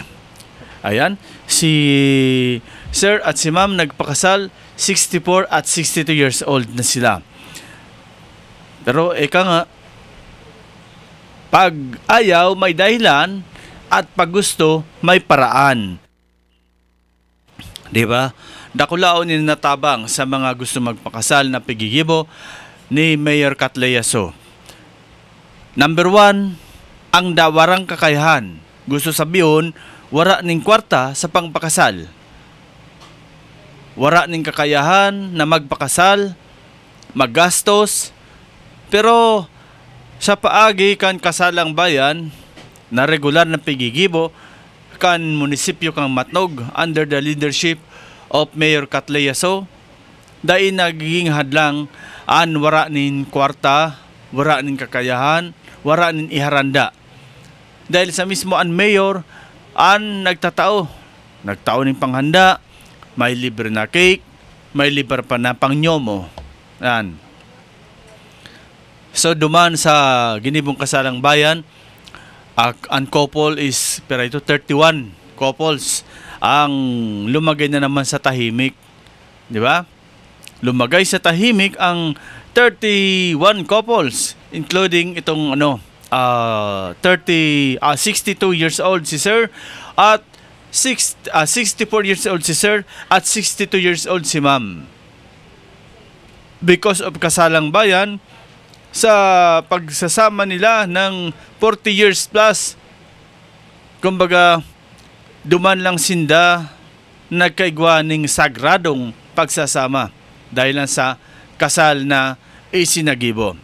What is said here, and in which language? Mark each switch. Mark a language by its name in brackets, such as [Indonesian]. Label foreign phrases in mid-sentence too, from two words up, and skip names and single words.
[Filipino] Ayan, si Sir at si Ma'am nagpakasal, 64 at 62 [English] years old [Filipino] na sila. Pero eka nga, pag ayaw may dahilan at pag gusto may paraan. Di ba? [Bikol] Dakulaon ni natabang sa mga gusto magpakasal na pigigibo ni Mayor Catlea So. Number 1, ang dawarang kakayahan. Gusto sabihin, wara ning kwarta sa pangpakasal. Wara ning kakayahan na magpakasal, maggastos, pero sa paagi kan kasalang bayan na regular na pigigibo kan munisipyo kang Matnog [English] under the leadership of [Bikol] Mayor Catlea So, dahil nagiging hadlang an wara nin kwarta, wara nin kakayahan, wara nin iharanda. Dahil sa mismo an mayor an nagtao ning panghanda, may libre na cake, may libre pa na pangnyomo. [Filipino] Yan. So duman sa ginibong kasalang bayan, ang couple is pero ito 31 couples ang lumagay na naman sa tahimik. Di ba? Lumagay sa tahimik ang 31 couples, including itong 62 [English] years old [Filipino] si Sir at 64 [English] years old [Filipino] si Sir at 62 [English] years old [Filipino] si Ma'am. [English] Because of [Filipino] kasalang bayan, sa pagsasama nila ng 40 [English] years plus, [Filipino] kumbaga [Bikol] duman lang sinda nagkaigwaning [Filipino] sagradong pagsasama dahil lang sa kasal na isinagibo.